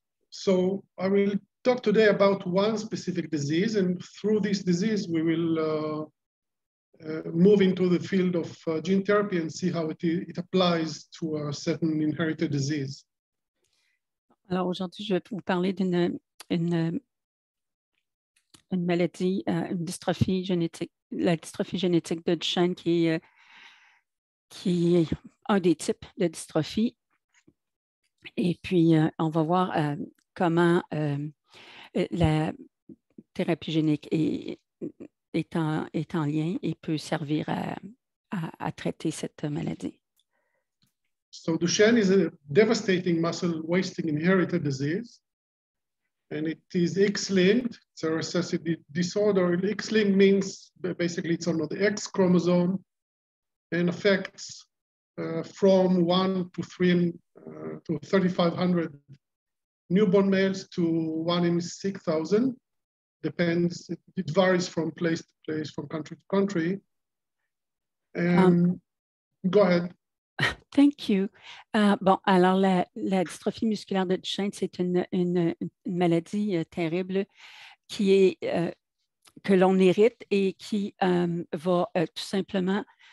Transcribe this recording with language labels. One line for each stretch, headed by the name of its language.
English: So I will talk today about one specific disease, and through this disease, we will move into the field of gene therapy and see how it applies to a certain inherited disease.
French: Alors aujourd'hui, je vais vous parler d'une maladie, une dystrophie génétique, la dystrophie génétique de Duchenne qui est un des types de dystrophie. Et puis, on va voir comment la thérapie génique est en lien et peut servir à traiter cette maladie.
English: So Duchenne is a devastating muscle wasting inherited disease, and it is X-linked. It's a recessive disorder. X-linked means basically it's on the X chromosome and affects from 1 to 3,500 newborn males to 1 in 6,000. Depends, it varies from place to place, from country to country. Go ahead. Thank you.
French: Bon, alors la dystrophie musculaire de Duchenne, c'est une maladie terrible qui est, que l'on hérite et qui va tout simplement